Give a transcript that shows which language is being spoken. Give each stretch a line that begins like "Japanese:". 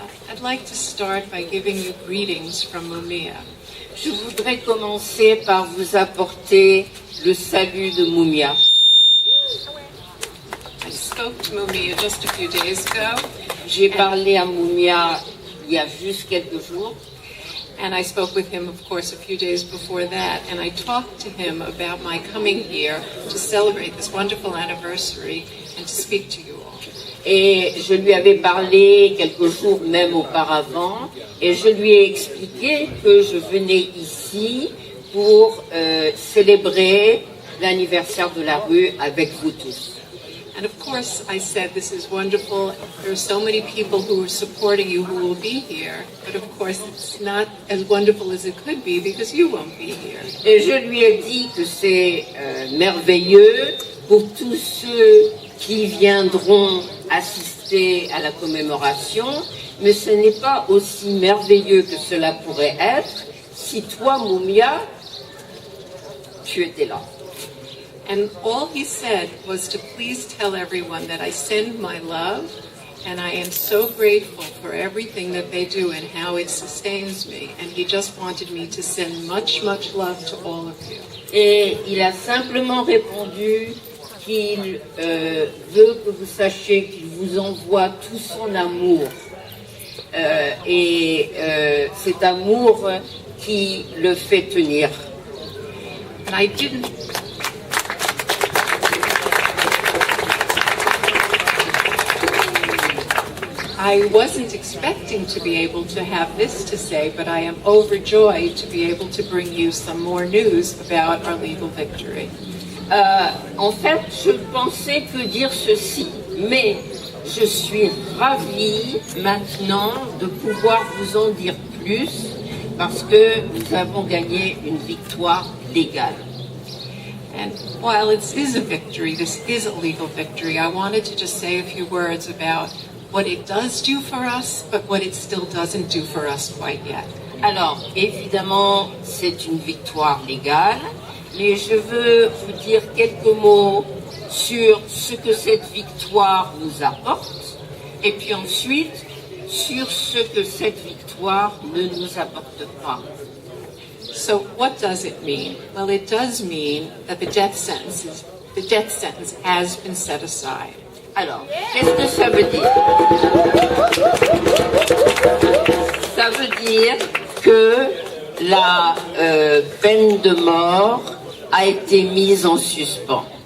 English: I'd like to start by giving you greetings from Mumia.
French: Je voudrais commencer par vous apporter le salut de Mumia.
English: I spoke to Mumia just a few days ago.
French: J'ai parlé à Mumia il y a juste quelques jours.
English: And I spoke with him, of course, a few days before that, and I talked to him about my coming here to celebrate this wonderful anniversary and to speak to you all.
French: Et je lui avais parlé quelques jours même auparavant, et je lui ai expliqué que je venais ici pour célébrer l'anniversaire de la rue avec vous tous.
English: And of course, I said, this is wonderful. There are so many people who are supporting you who will be here. But of course, it's not as wonderful as it could be because you won't be here.
French: Et je lui ai dit que c'est merveilleux pour tous ceux qui viendront assister à la commémoration, mais ce n'est pas aussi merveilleux que cela pourrait être si toi, Mumia, tu étais là.
English: And all he said was to please tell everyone that I send my love and I am so grateful for everything that they do and how it sustains me. And he just wanted me to send much, much love to all of you.
French: Et il a simplement répondu qu'il veut que vous sachiez qu'il vous envoie tout son amour. Et cet amour qui le fait tenir.
English: And I wasn't expecting to be able to have this to say, but I am overjoyed to be able to bring you some more news about our legal victory.
French: En fait, je pensais que dire ceci, mais je suis ravie maintenant de pouvoir vous en dire plus parce que nous avons gagné une victoire légale.
English: And while it is a victory, this is a legal victory, I wanted to just say a few words about what it does do for us, but what it still doesn't do for us quite yet.
French: Alors, évidemment, c'est une victoire légale, mais je veux vous dire quelques mots sur ce que cette victoire nous apporte, et puis ensuite, sur ce que cette victoire ne nous apporte pas.
English: So, what does it mean? Well, it does mean that the death sentence has been set aside.
French: Alors, qu'est-ce que ça veut dire? Ça veut dire que la peine de mort a été mise en suspens.